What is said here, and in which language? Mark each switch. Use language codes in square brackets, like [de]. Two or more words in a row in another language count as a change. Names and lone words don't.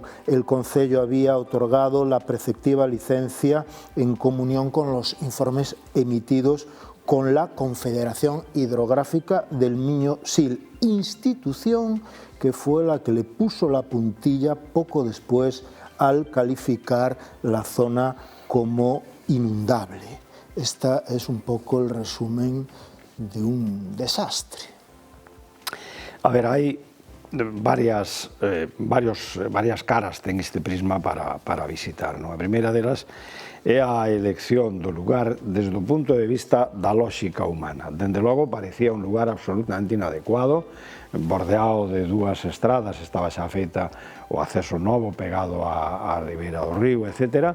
[es] El concello había otorgado la preceptiva licencia en comunión con los informes emitidos con la Confederación Hidrográfica del Miño-Sil, institución que fue la que le puso la puntilla poco después al calificar la zona como inundable. Este es un poco el resumen de un desastre. [gl] A ver, hai varias caras ten este prisma para visitar, non? A primeira delas é a elección do lugar desde o punto de vista da lógica humana. Dende logo parecía un lugar absolutamente inadecuado, bordeado de dúas estradas, estaba xa feita o acceso novo pegado á ribeira do río, etc.